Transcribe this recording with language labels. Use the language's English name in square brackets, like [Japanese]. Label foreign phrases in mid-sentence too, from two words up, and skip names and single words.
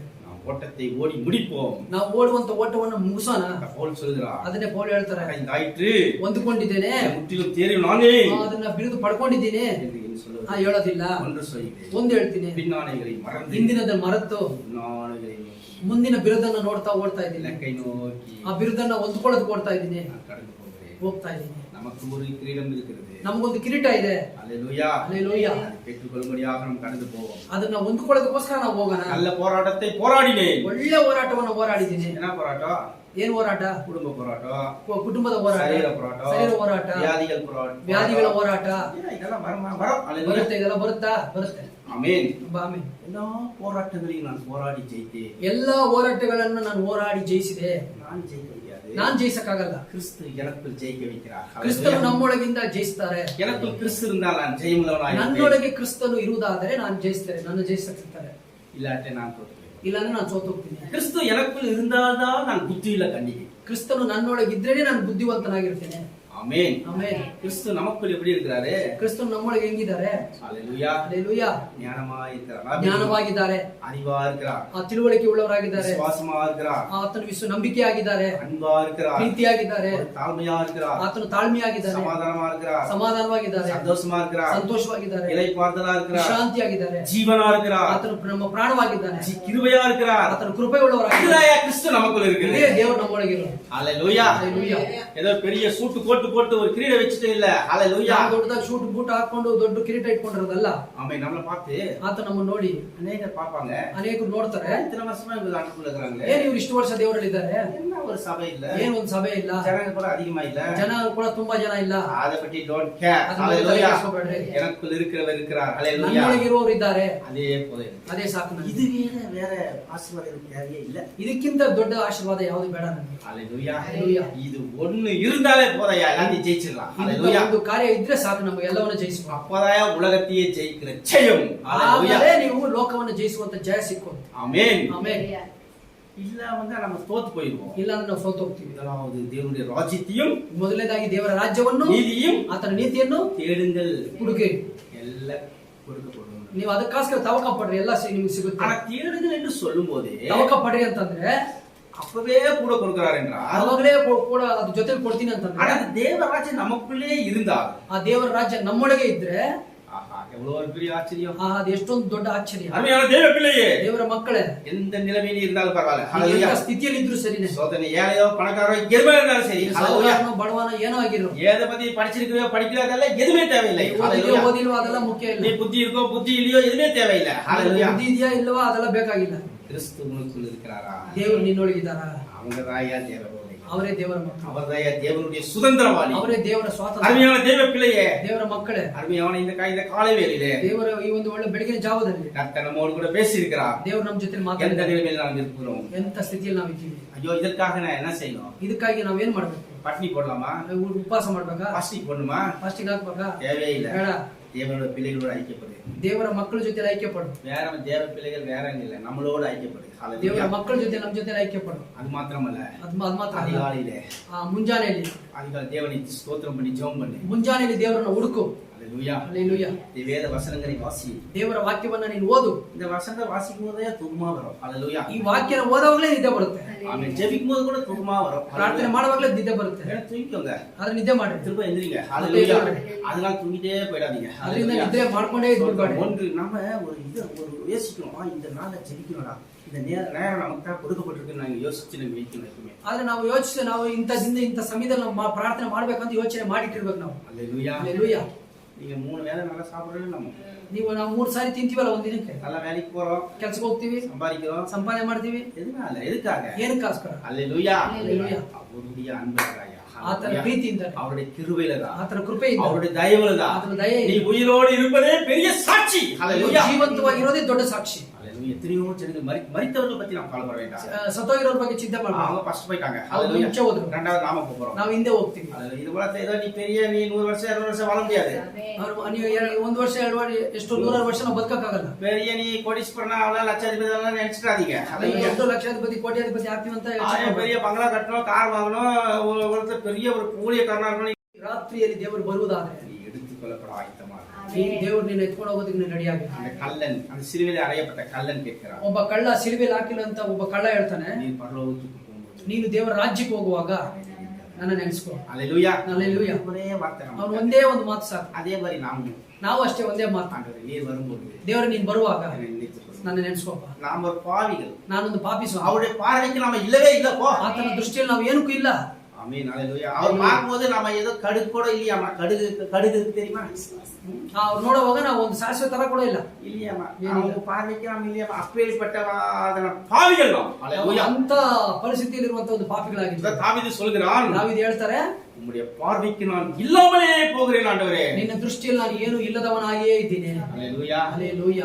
[Tamil] ஓட்டத்தை ஓடி முடிப்போம். [Kannada] ನಾವು ಓಡುವಂತ ಓಟವನ್ನು ಮುಗಿಸೋಣ. [Tamil] பவுல் சொல்கிறார். [Kannada] ಅದನ್ನೇ ಪೌಲ್ ಹೇಳ್ತಾರೆ. [Tamil] ஆயிற்று, [Kannada] ಹೊಂದಿಕೊಂಡಿದ್ದೇನೆ, [Tamil] முற்றிலும் தேறின நானே, [Kannada] ಅದನ್ನ ಬಿರುದು ಪಡ್ಕೊಂಡಿದ್ದೀನಿ [Tamil] என்று சொல்லுவது. [Kannada] ಹೇಳೋದಿಲ್ಲ. [Tamil] ஒன்று சொல்கிறேன். [Kannada] ಒಂದು ಹೇಳ್ತೀನಿ, [Tamil] பின்னானைகளை மறந்து [Kannada] ಹಿಂದಿನದ ಮರೆತು [Tamil] முன்னானைகளை நோக்கி [Kannada] ಮುಂದಿನ ಬಿರುದನ್ನ ನೋಡ್ತಾ ಓಡ್ತಾ ಇದ್ದೀನಿ. [Tamil] இலக்கை நோக்கி [Kannada] ಆ ಬಿರುದನ್ನ ಹೊಂದ್ಕೊಳ್ಳೋದಕ್ಕೆ ಓಡ್ತಾ ಇದ್ದೀನಿ, [Tamil] நான் கடந்து போகிறேன். [Kannada] ಹೋಗ್ತಾ ಇದ್ದೀನಿ. [Tamil] நமக்கு ஒரு கிரீடம் இருக்கிறது. [Kannada] ನಮಗೊಂದು ಕಿರೀಟ ಇದೆ. [Tamil] ஹalleluya. ஹalleluya. அதை பெற்றுக்கொள்ளும்படியாக நாம் கடந்து போவோம். [Kannada] ಅದನ್ನ ಹೊಂದ್ಕೊಳ್ಳೋದಕ್ಕೋಸ್ಕರ ನಾವು ಹೋಗೋಣ. [Tamil] நல்ல போராட்டத்தை போராடினேன். [Kannada] ಒಳ್ಳೆ ಹೋರಾಟವನ್ನು ಹೋರಾಡಿದ್ದೀನಿ. [Tamil] என்ன போராட்டம்? [Kannada] ಏನ್ ಹೋರಾಟ? [Tamil] குடும்ப போராட்டம், [Kannada] ಕುಟುಂಬದ ಹೋರಾಟ, [Tamil] சரீர போராட்டம், [Kannada] ಶರೀರ ಹೋರಾಟ, ವ್ಯಾಧಿಗಳ ಹೋರಾಟ. [Tamil] இதெல்லாம் வரும். ஹalleluya. [Kannada] ಬರುತ್ತೆ, ಇದೆಲ್ಲ ಬರುತ್ತೆ. [Tamil] ஆமென். [Kannada] ಆಮೆನ್. [Tamil] எல்லா போராட்டங்களையும் நான் போராடி ஜெயித்தேன். [Kannada] ಎಲ್ಲಾ ಹೋರಾಟಗಳನ್ನು ನಾನು ಹೋರಾಡಿ ಜಯಿಸಿದೆ. [Tamil] நான் ஜெயிக்க முடியாது. [Kannada] ನಾನ್ ಜಯಿಸಕ್ಕಾಗಲ್ಲ. [Tamil] கிறிஸ்து எனக்குள் ஜெயிக்க வைக்கிறார். [Kannada] ಕ್ರಿಸ್ತನು ನಮ್ಮೊಳಗಿಂದ ಜಯಿಸ್ತಾರೆ. [Tamil] எனக்குள் கிறிஸ்து இருந்தால் நான் ஜெயமுள்ளவனாய் [Kannada] ನನ್ನೊಳಗೆ ಕ್ರಿಸ್ತನು ಇರುವುದಾದರೆ ನಾನು ಜಯಿಸ್ತೇನೆ, ನನ್ನ ಜಯಿಸಕ್ಕಿರ್ತಾರೆ. [Tamil] இல்லாட்டே நான் தோற்றுவேன். [Kannada] ಇಲ್ಲಾಂದ್ರೆ ನಾನು ಸೋತು ಹೋಗ್ತೀನಿ. [Tamil] கிறிஸ்து எனக்குள் இருந்தால்தான் நான் புத்தியில கண்டிப்பேன். [Kannada] ಕ್ರಿಸ್ತನು ನನ್ನೊಳಗಿದ್ರೇನೆ ನಾನು ಬುದ್ಧಿವಂತನಾಗಿರ್ತೇನೆ. [Tamil] ஆமென். [Kannada] ಆಮೆನ್. [Tamil] கிறிஸ்து நமக்குள் எப்படி இருக்கிறாரு? [Kannada] ಕ್ರಿಸ್ತನು ನಮ್ಮೊಳಗೆ ಹೆಂಗಿದ್ದಾರೆ? [Tamil] ஹalleluya. ಹalleluya. ஞானமாய் இருக்கிறார், [Kannada] ಜ್ಞಾನವಾಗಿದ್ದಾರೆ, [Tamil] அறிவா இருக்கிறார், [Kannada] ಆ ತಿಳುವಳಿಕೆ ಉಳ್ಳವರಾಗಿದ್ದಾರೆ, [Tamil] விசுவாசமா இருக்கிறார், [Kannada] ಆತನು ನಂಬಿಕೆಯಾಗಿದ್ದಾರೆ, [Tamil] அன்பா இருக்கிறார், [Kannada] ಪ್ರೀತಿಯಾಗಿದ್ದಾರೆ, [Tamil] தாழ்மையா இருக்கிறார், [Kannada] ಆತನು ತಾಳ್ಮೆಯಾಗಿದ್ದಾರೆ, [Tamil] சமாதானமா இருக்கிறார், [Kannada] ಸಮಾಧಾನವಾಗಿದ್ದಾರೆ, [Tamil] சந்தோஷமா இருக்கிறார், [Kannada] ಸಂತೋಷವಾಗಿದ್ದಾರೆ, [Tamil] இளைப்பாறுதலா இருக்கிறார், [Kannada] ಶಾಂತಿಯಾಗಿದ್ದಾರೆ, [Tamil] ஜீவனா இருக்கிறார், [Kannada] ಆತನು ನಮ್ಮ ಪ್ರಾಣವಾಗಿದ್ದಾನೆ, [Tamil] கிருபையா இருக்கிறார். [Kannada] ಆತನು ಕೃಪೆ ಉಳ್ಳವರಾಗಿದ್ದಾರೆ. [Tamil] கிறிஸ்து நமக்குள்ள இருக்குது. [Kannada] ಇದೇ ದೇವರು ನಮ್ಮೊಳಗಿರೋ. [Tamil] ஹalleluya. ಹalleluya. ஏதோ பெரிய சூட்டு போட்டு ஒரு கிரீட வச்சிட்டே இல்ல. ஹalleluya. [Kannada] ದೊಡ್ಡದಾಗಿ ಶೂಟ್ ಬೂಟ್ ಹಾಕೊಂಡು ದೊಡ್ಡ ಕಿರೀಟ ಇಟ್ಕೊಂಡಿರೋದಲ್ಲ. [Tamil] ஆமென். நம்மள பார்த்து [Kannada] ಆತ ನಮ್ಮನ್ನು ನೋಡಿ [Tamil] அநேகர் பாப்பாங்க. [Kannada] ಅನೇಕರು ನೋಡ್ತಾರೆ, [Tamil] இத்தனை வருஷமா இவங்க ஆண்டுக்குள்ள இருக்காங்க, [Kannada] ಏನ್ ಇವ್ರು ಇಷ್ಟು ವರ್ಷ ದೇವರಲ್ಲಿ ಇದ್ದಾರೆ, [Tamil] என்ன ஒரு சபை இல்ல, [Kannada] ಏನ್ ಒಂದ್ ಸಭೆ ಇಲ್ಲ, [Tamil] ஜனங்க கூட அதிகமா இல்ல, [Kannada] ಜನ ಕೂಡ ತುಂಬಾ ಜನ ಇಲ್ಲ. [Tamil] அத பத்தி [English] don't care. [Kannada] ಅದನ್ನ [Tamil] ஹalleluya. [Kannada] ಯೋಚಿಸಬೇಡ್ರಿ. [Tamil] எனக்குள்ள இருக்கிறவர் இருக்கிறார். ஹalleluya. [Kannada] ನನ್ನೊಳಗಿರೋರು ಇದ್ದಾರೆ, [Tamil] அதே போல [Kannada] ಅದೇ ಸಾಕು ನನಗೆ. [Tamil] இது வேற ஆசீர்வாதம் தேவையே இல்ல. [Kannada] ಇದಕ್ಕಿಂತ ದೊಡ್ಡ ಆಶೀರ್ವಾದ ಯಾವುದು ಬೇಡ ನನಗೆ. [Tamil] ஹalleluya. ஹalleluya. இது ஒண்ணு இருந்தாலே போதையா எல்லாத்தையும் ஜெயிச்சிடலாம். ஹalleluya. [Kannada] ಒಂದು ಕಾರ್ಯ ಇದ್ರೆ ಸಾಕು, ನಮಗೆ ಎಲ್ಲವನ್ನು ಜಯಿಸುವ. [Tamil] அப்பதாயா உலகத்தையே ஜெயிக்கிற ஜெயம். ஹalleluya. [Kannada] ಆಗಲೇ ನೀವು ಲೋಕವನ್ನು ಜಯಿಸುವಂತ ಜಯ ಸಿಕ್ಕೋದು. [Tamil] ஆமென். [Kannada] ಆಮೆನ್. [Tamil] இல்ல நம்ம தோத்து போயிடுவோம். [Kannada] ಇಲ್ಲ ಅಂದ್ರೆ ನಾವು ಸೋತು ಹೋಗ್ತೀವಿ. [Tamil] முதலாவது தேவனுடைய ராஜ்யத்தையும் [Kannada] ಮೊದಲನೇದಾಗಿ ದೇವರ ರಾಜ್ಯವನ್ನು, [Tamil] நீதியும் [Kannada] ಆತನ ನೀತಿಯನ್ನು [Tamil] தேடுங்கள், [Kannada] ಹುಡುಕಿ. [Tamil] எல்லாம் கொடுக்கப்படும். [Kannada] ನೀವು ಅದಕ್ಕೋಸ್ಕರ ತವಕ ಪಡ್ರಿ, ಎಲ್ಲ ನಿಮ್ಗೆ ಸಿಗುತ್ತೆ. [Tamil] ஆனா தேடுங்கள் என்று சொல்லும் போதே [Kannada] ತವಕ ಪಡ್ರಿ ಅಂತಂದ್ರೆ [Tamil] அப்பவே கூட கொடுக்கிறார் என்றால், [Kannada] ಅವಾಗಲೇ ಕೂಡ ಅದ್ರ ಜೊತೆಲಿ ಕೊಡ್ತೀನಿ ಅಂತಂದ್ರೆ, [Tamil] ஆனா தேவராஜ்யம் நமக்குள்ளே இருந்தால், [Kannada] ಆ ದೇವರ ರಾಜ್ಯ ನಮ್ಮೊಳಗೆ ಇದ್ರೆ [Tamil] ஆஹா எவ்வளவு ஒரு பெரிய ஆச்சரியம். [Kannada] ಅದು ಎಷ್ಟೊಂದು ದೊಡ್ಡ ಆಶ್ಚರ್ಯ. [Tamil] அருமையான தேவ பிள்ளையே, [Kannada] ದೇವರ ಮಕ್ಕಳೇ, [Tamil] எந்த நிலைமையில இருந்தாலும் பரவாயில்ல. [Kannada] ಎಂಥ [Tamil] ஹalleluya. [Kannada] ಸ್ಥಿತಿಯಲ್ಲಿ ಇದ್ರು ಸರಿನೇ, [Tamil] சோதனை ஏழையோ பணக்காரோ எதுவுமே இருந்தாலும் சரி. ஹalleluya. [Kannada] ಸಾಧಾರಣ ಬಡವನ ಏನೋ ಆಗಿರೋ, [Tamil] எதை பத்தி படிச்சிருக்கோ படிக்கிறதெல்லாம் எதுவுமே தேவையில்லை. ஹalleluya. [Kannada] ಓದಿಲ್ವೋ ಅದೆಲ್ಲ ಮುಖ್ಯ ಇಲ್ಲ. [Tamil] நீ புத்தி இருக்கோ புத்தி இல்லையோ எதுவுமே தேவையில்லை. ஹalleluya. [Kannada] ಬುದ್ಧಿ ಇದೆಯಾ ಇಲ್ವಾ ಅದೆಲ್ಲ ಬೇಕಾಗಿಲ್ಲ. [Tamil] கிறிஸ்து உனக்குள்ள இருக்கிறாரா? [Kannada] ದೇವರು ನಿನ್ನೊಳಗಿದ್ದಾರಾ? [Tamil] அவங்க தாயா தேவை. [Kannada] ಅವರೇ ದೇವರ ಮಕ್ಕಳು, [Tamil] அவர்தான் தேவனுடைய சுதந்திரவாளி. [Kannada] ಅವರೇ ದೇವರ ಸ್ವಾತಂತ್ರ್ಯ. [Tamil] அருமையான தேவ பிள்ளையே, [Kannada] ದೇವರ ಮಕ್ಕಳೇ, [Tamil] அருமையான இந்த காலை வேளையிலே [Kannada] ದೇವರ ಈ ಒಂದು ಒಳ್ಳೆ ಬೆಳಗಿನ ಜಾವದಲ್ಲಿ [Tamil] கர்த்தர் நம்மோடு கூட பேசியிருக்கிறார். [Kannada] ದೇವರು ನಮ್ಮ ಜೊತೆ [Tamil] எந்த [Kannada] ಮಾತಾಡಿದ್ದಾರೆ. [Tamil] நிலைமையில் நாம் இருக்கிறோம்? [Kannada] ಎಂತ ಸ್ಥಿತಿಯಲ್ಲಿ ನಾವಿದ್ದೀವಿ? [Tamil] ஐயோ, இதற்காக நான் என்ன செய்யணும்? [Kannada] ಇದಕ್ಕಾಗಿ ನಾವೇನ್ ಮಾಡ್ಬೇಕು? [Tamil] பட்டினி போடலாமா? [Kannada] ಉಪವಾಸ ಮಾಡ್ಬೇಕಾ? [Tamil] பாஸ்டிங் போடணுமா? [Kannada] ಫಾಸ್ಟಿಂಗ್ ಹಾಕ್ಬೇಕಾ? [Tamil] தேவையில்லை. [Kannada] ಬೇಡ. [Tamil] தேவனோட பிள்ளைகளோடு ஐக்கியப்படு. [Kannada] ದೇವರ ಮಕ್ಕಳ ಜೊತೆ ಐಕ್ಯ ಪಡು. [Tamil] வேற தேவ பிள்ளைகள் வேற இல்ல, நம்மளோடு ஐக்கியப்படு. [Kannada] ದೇವರ ಮಕ್ಕಳ ಜೊತೆ ನಮ್ಮ ಜೊತೆ ಐಕ್ಯ ಪಡು. [Tamil] அது மாத்திரமல்ல, [Kannada] ಅದು ಮಾತ್ರ ಅಲ್ಲ. [Tamil] அதிகாலையிலே [Kannada] ಮುಂಜಾನೆಯಲ್ಲಿ [Tamil] தேவனை ஸ்தோத்திரம் பண்ணி ஜெபம் பண்ணு. [Kannada] ಮುಂಜಾನೆಯಲ್ಲಿ ದೇವರನ್ನ ಹುಡುಕು. [Tamil] அல்லேலூயா. அல்லேலூயா. வேத வசனங்களை வாசி. [Kannada] ದೇವರ ವಾಕ್ಯವನ್ನ ನೀನು ಓದು. [Tamil] இந்த வசனத்தை வாசிக்கும் போதே தூக்கமா வரும். அல்லேலூயா. [Kannada] ಈ ವಾಕ್ಯನ ಓದುವಾಗಲೇ ನಿದ್ದೆ ಬರುತ್ತೆ. [Tamil] ஆமென். ஜெபிக்கும் போது கூட தூக்கமா வரும். [Kannada] ಪ್ರಾರ್ಥನೆ ಮಾಡುವಾಗಲೇ ನಿದ್ದೆ ಬರುತ್ತೆ. [Tamil] தூங்கிக்கோங்க, [Kannada] ಆದ್ರೆ ನಿದ್ದೆ ಮಾಡಿ [Tamil] திரும்ப எந்திரிங்க. அல்லேலூயா. அதனால தூங்கிட்டே போயிடாதீங்க. [Kannada] ಅದರಿಂದ ನಿದ್ರೆ ಮಾಡ್ಕೊಂಡೇ ಇದ್ಬಿಡ್ಬೇಡಿ. [Tamil] ஒன்று நம்ம ஒரு யோசிக்கணும், இந்த நாளை ஜெபிக்கணும்டா, இந்த நேரம் நமக்கு தான் கொடுக்கப்பட்டிருக்கு நாங்க யோசிச்சு நம்ம வைக்கணும் எப்பவுமே. [Kannada] ಆದ್ರೆ ನಾವು ಯೋಚಿಸಿ ನಾವು ಇಂಥ ಸಮಯದಲ್ಲಿ ನಾವು ಪ್ರಾರ್ಥನೆ ಮಾಡ್ಬೇಕಂತ ಯೋಚನೆ ಮಾಡಿಟ್ಟಿರ್ಬೇಕು ನಾವು. [Tamil] அல்லேலூயா. அல்லேலೂಯಾ. நீங்க 3 வேளை நல்லா சாப்பிடுறது நம்ம [Kannada] ನಾವು 3 ಸಾರಿ ತಿಂತೀವಲ್ಲ ಒಂದ್ ದಿನಕ್ಕೆ. [Tamil] நல்லா வேலைக்கு போறோம், [Kannada] ಕೆಲ್ಸಕ್ಕೆ ಹೋಗ್ತೀವಿ, [Tamil] சம்பாதிக்கிறோம், [Kannada] ಸಂಪಾದನೆ ಮಾಡ್ತೀವಿ. [Tamil] எதுக்காக? [Kannada] ಏನಕ್ಕೋಸ್ಕರ? [Tamil] அல்லேலூயா. அல்லேலூயா. அவருடைய அன்புலதான், [Kannada] ಆತನ ಪ್ರೀತಿಯಿಂದ, [Tamil] அவருடைய கிருபையிலதான், [Kannada] ಆತನ ಕೃಪೆಯಿಂದ, [Tamil] அவருடைய தயவுலதான் [Kannada] ಆತನ ದಯೆ. [Tamil] நீ உயிரோடு இருப்பதே பெரிய சாட்சி. அல்லேலூயா. [Kannada] ಜೀವಂತವಾಗಿರೋದೇ ದೊಡ್ಡ ಸಾಕ್ಷಿ. [Tamil] அல்லேலூயா. எத்தனையோ ஜனங்கள் மரித்தவர்கள் பத்தி நாம் கவலைப்பட வேண்டாம். [Kannada] ಸತ್ತೋಗಿರೋರ ಬಗ್ಗೆ ಚಿಂತೆ ಮಾಡಬೇಡ. [Tamil] அவங்க ஃபர்ஸ்ட் போயிட்டாங்க. [Kannada] ಅವ್ರು [Tamil] அல்லேலூயா. [Kannada] ಮುಂಚೆ ಹೋದ್ರು, [Tamil] ரெண்டாவது நாம போறோம். [Kannada] ನಾವು ಹಿಂದೆ ಹೋಗ್ತೀವಿ. [Tamil] அல்லேலூயா. இது போல ஏதோ நீ 100 வருஷம் 200 வருஷம் வாழ முடியாது. [Kannada] ನೀವು 1 ವರ್ಷ 2 ವರ್ಷ ಎಷ್ಟು 100 ವರ್ಷ ನಾವು ಬದುಕಕ್ಕಾಗಲ್ಲ. [Tamil] பெரிய நீ கோடீஸ்வரனா அவள லட்சாதிபதி எல்லாம் நினைச்சிடாதீங்க. [Kannada] ದೊಡ್ಡ ಲಕ್ಷಾಧಿಪತಿ ಕೋಟ್ಯಾಧಿಪತಿ ಆಗ್ತೀವಿ ಅಂತ [Tamil] பெரிய பங்களா கட்டணும், கார் வாங்கணும், ஒருத்தர் பெரிய ஒரு ஊழியக்காரனா இருக்கணும். [Kannada] ರಾತ್ರಿಯಲ್ಲಿ ದೇವರು ಬರುವುದಾದ್ರೆ [Tamil] நீ எடுத்துக்கொள்ளப்பட ஆயத்தமா இரு. [Kannada] ದೇವರು ನಿನ್ನ ಎತ್ಕೊಂಡು ಹೋಗೋದಕ್ಕೆ ನೀನು ರೆಡಿಯಾಗಿ. [Tamil] அந்த கல்லன், அந்த சிலுவையில் அறையப்பட்ட கல்லன் கேட்கிறான், [Kannada] ಒಬ್ಬ ಕಳ್ಳ ಸಿಲುಬೆಯಲ್ಲಿ ಹಾಕಿಲ್ಲ ಅಂತ ಒಬ್ಬ ಕಳ್ಳ ಹೇಳ್ತಾನೆ, [Tamil] நீ பரலோகத்துக்கு போகும்போது [Kannada] ನೀನು ದೇವರ ರಾಜ್ಯಕ್ಕೆ ಹೋಗುವಾಗ ನನ್ನ ನೆನೆಸ್ಕೊ. [Tamil] அல்லேலூயா. அல்லேலூயா. ஒரே வார்த்தை நம்ம. [Kannada] ಅವನು ಒಂದೇ ಒಂದು ಮಾತು ಸಾಕು. [Tamil] அதே மாதிரி [Kannada] ನಾವು ಅಷ್ಟೇ ಒಂದೇ ಮಾತು. [Tamil] ஆண்டவரே, நீர் வரும்போது [Kannada] ದೇವರು ನೀನ್ ಬರುವಾಗ [Tamil] என்னை நினைத்துக்கொள். [Kannada] ನನ್ನ ನೆನೆಸ್ಕೋಪ್ಪ. [Tamil] நாம் ஒரு பாவிகள், [Kannada] ನಾನೊಂದು ಪಾಪಿಸು. [Tamil] அவருடைய பார்வைக்கு நாம இல்லவே இல்ல போ. [Kannada] ಆತನ ದೃಷ್ಟಿಯಲ್ಲಿ ನಾವು ಏನಕ್ಕೂ ಇಲ್ಲ. [Tamil] ஆமென். அல்லேலூயா. அவர் பார்க்கும்போது நாம ஏதோ கடுகு கூட இல்லையாமா. கடுகு தெரியுமா? [Kannada] ಅವ್ರು ನೋಡುವಾಗ ನಾವು ಒಂದು ಸಾಸಿವೆ ತರ ಕೂಡ ಇಲ್ಲ. [Tamil] இல்லையாமா. அவங்க பார்வைக்கு நாம இல்லையாமா. அப்பேற்பட்ட பாவிகள் நாம். அல்லேலூயா. [Kannada] ಅಂತ ಪರಿಸ್ಥಿತಿಯಲ್ಲಿ ಇರುವಂತ ಒಂದು ಪಾಪಿಗಳಾಗಿದ್ದ [Tamil] தாவீது சொல்கிறான், [Kannada] ದಾವೀದ ಹೇಳ್ತಾರೆ, [Tamil] உம்முடைய பார்வைக்கு நான் இல்லாமலே போகிறேன் ஆண்டவரே. [Kannada] ನಿನ್ನ ದೃಷ್ಟಿಯಲ್ಲಿ ನಾನು ಏನು ಇಲ್ಲದವನಾಗಿಯೇ ಇದ್ದೀನಿ. [Tamil] அல்லேலூயா. அல்லேலூயா.